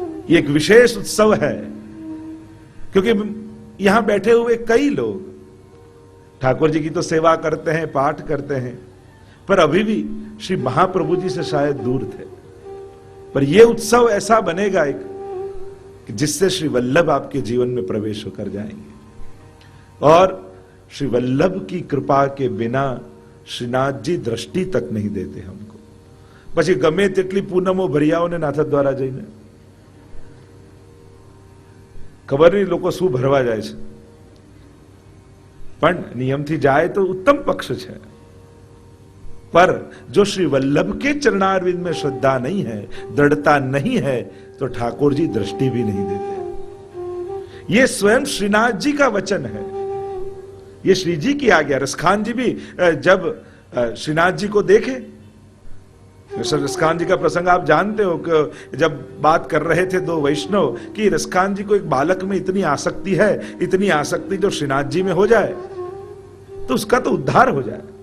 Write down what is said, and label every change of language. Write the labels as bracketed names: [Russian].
[Hindi] ये एक विशेष उत्सव है क्योंकि यहां बैठे हुए कई लोग ठाकुर जी की तो सेवा करते हैं, पाठ करते हैं, पर अभी भी श्री महाप्रभु जी से शायद दूर थे. पर यह उत्सव ऐसा बनेगा एक कि जिससे श्री वल्लभ आपके जीवन में प्रवेश होकर जाएंगे. और श्री वल्लभ की कृपा के बिना श्रीनाथ जी दृष्टि तक नहीं देते हमको. [Gujarati] પછી ગમે તેટલી પૂનમો ભર્યાઓને નાથા દ્વારા જઈને ખબર નહીં લોકો શું ભરવા જાય છે, પણ નિયમથી જાય તો ઉત્તમ પક્ષ છે. [Hindi] पर जो श्री वल्लभ के चरणारविंद में श्रद्धा नहीं है, दृढ़ता नहीं है, तो ठाकुर जी दृष्टि भी नहीं देते. ये स्वयं श्रीनाथ जी का वचन है ये श्री जी की आज्ञा। रसखान जी भी जब श्रीनाथ जी को देखे, रसखान जी का प्रसंग आप जानते हो कि जब बात कर रहे थे दो वैष्णव कि रसखान जी को एक बालक में इतनी आसक्ति है, इतनी आसक्ति जो श्रीनाथ जी में हो जाए तो उसका तो उद्धार हो जाए।